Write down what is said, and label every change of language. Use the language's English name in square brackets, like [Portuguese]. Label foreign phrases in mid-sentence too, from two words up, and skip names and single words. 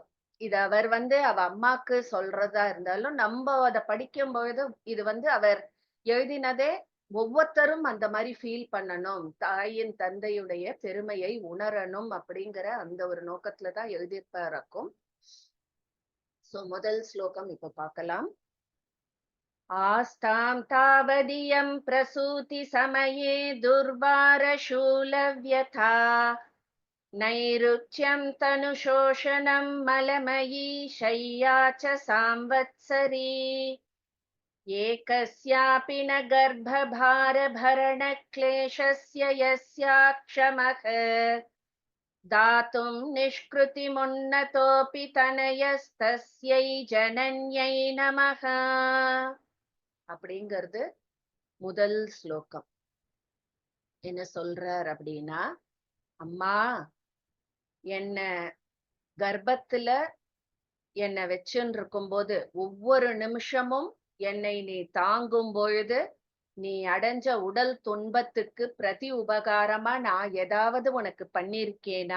[Tamil] இது அவர் வந்து அவ அம்மாக்கு சொல்றதா இருந்தாலும், நம்ம அத படிக்கும் பொழுது இது வந்து அவர் எழுதினதே ஒவ்வொருத்தரும் அந்த மாதிரி ஃபீல் பண்ணணும், தாயின் தந்தையுடைய பெருமையை உணரணும் அப்படிங்கிற அந்த ஒரு நோக்கத்துல தான் எழுதியிருப்பாருக்கும். சோ முதல் ஸ்லோகம் இப்ப பார்க்கலாம். [Sanskrit] आस्तां तावदियं प्रसूति समये दुर्वार शूलव्यथा नैरुच्यं तनुशोषणं मलमयी शय्या च सांवत्सरी एकस्यापि न गर्भभारभरणक्लेशस्य यस्याक्षमः दातुं निष्कृतिमुन्नतोऽपि तनयस्तस्यै जनन्यै நமः [Tamil] அப்படிங்கிறது முதல் ஸ்லோகம். என்ன சொல்றார் அப்படின்னா, அம்மா என்ன கர்ப்பத்துல என்னை வச்சுன்னு இருக்கும்போது ஒவ்வொரு நிமிஷமும் என்னை நீ தாங்கும் பொழுது நீ அடைஞ்ச உடல் துன்பத்துக்கு பிரதி உபகாரமா நான் ஏதாவது உனக்கு பண்ணிருக்கேனா?